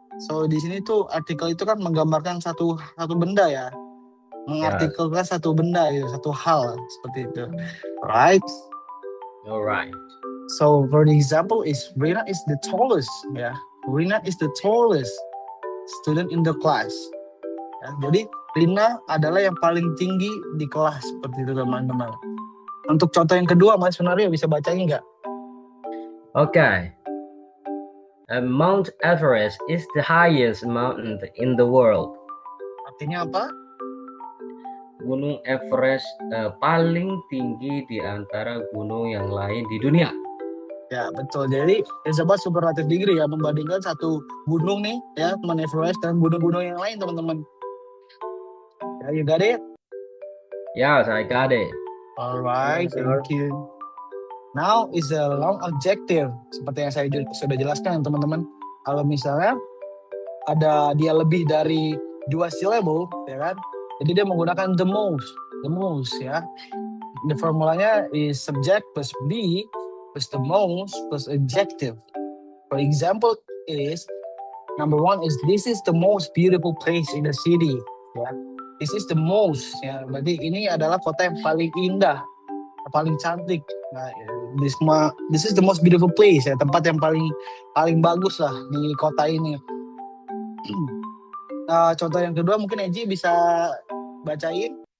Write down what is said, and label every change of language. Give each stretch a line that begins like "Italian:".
Indonesian: So di sini tuh artikel itu kan menggambarkan satu benda ya. Mengartikelkan satu benda gitu, satu hal seperti itu. Right?
English: Alright. So for the example is Rina is the tallest, ya. Rina is the tallest student in the class.
Indonesian: Ya, jadi Rina adalah yang paling tinggi di kelas seperti itu teman-teman. Untuk contoh yang kedua, Mas Sunario bisa bacain nggak?
English: Okay. Mount Everest is the highest mountain in the world.
Indonesian: Artinya apa? Gunung Everest paling tinggi di antara gunung yang lain di dunia. Ya betul. Jadi
English: it's about superlative degree
Indonesian: ya, membandingkan satu gunung nih ya, Mount Everest dan gunung-gunung yang lain teman-teman. Ya,
English: you got it? Yes, I got it. Alright, Yes, sir. thank you. Now is a long adjective.
Indonesian: Seperti yang saya sudah jelaskan teman-teman. Kalau misalnya dia lebih dari 2 syllable, ya kan? Jadi dia menggunakan the most ya.
English: The formulanya is subject plus be plus the most plus adjective. For example is number 1 is this is the most beautiful place in the city. Ya, this is the most.
Indonesian: Ya, berarti ini adalah kota yang paling indah, paling cantik. Nah,
English: this is the most beautiful place
Indonesian: ya, tempat yang paling bagus lah di kota ini. Contoh yang kedua mungkin Eji bisa bacain.